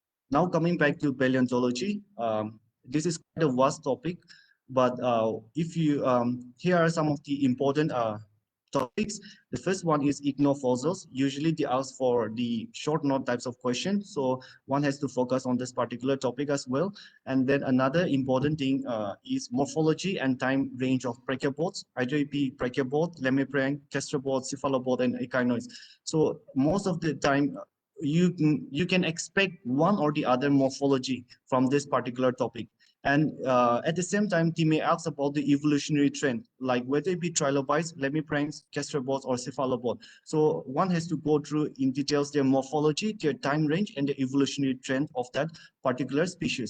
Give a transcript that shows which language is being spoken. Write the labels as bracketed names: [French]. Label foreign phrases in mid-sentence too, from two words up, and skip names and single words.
[English] Now coming back to paleontology, this is quite a vast topic, but if you here are some of the important topics. The first one is ichnofossils. Usually they ask for the short note types of questions, so one has to focus on this particular topic as well. And then another important thing is morphology and time range of brachiopods, either it be brachiopod, lemmiprang, gastropod, cephalopod, and echinoids. So most of the time you can expect one or the other morphology from this particular topic. And at the same time, they may ask about the evolutionary trend, like whether it be trilobites, lemmiprangs, gastropods, or cephalopod. So one has to go through in details their morphology, their time range, and the evolutionary trend of that particular species.